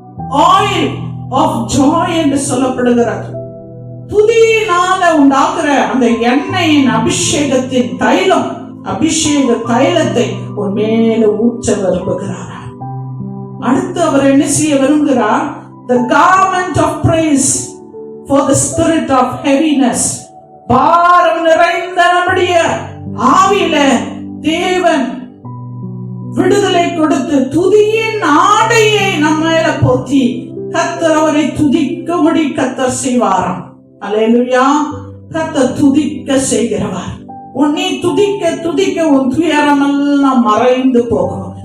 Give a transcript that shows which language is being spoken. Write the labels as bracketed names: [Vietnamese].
[English] oil of joy [Tamil] என்று சொல்லப்படுகிறது. துதியினால உண்டாக்குற அந்த எண்ணெயின் அபிஷேகத்தின் தைலம், அபிஷேக தைலத்தை உன் மேல ஊற்ற விரும்புகிறார். அடுத்து அவர் என்ன செய்ய விரும்புகிறார்? [English] The garment of praise for the spirit of heaviness. [Tamil] பாரம் நிறைந்த நம்முடைய ஆவியில தேவன் விடுதலை கொடுத்து துதியின் ஆடையை நம்ம மேல போத்தி கர்த்தர் அவரை துதிக்கும்படி கர்த்தர் செய்வாராம். அல்லேலூயா. கர்த்தர் துதிக்க செய்கிறவர். உன்னை துதிக்க துதிக்க உன் துயரமெல்லாம் மறைந்து போகும்.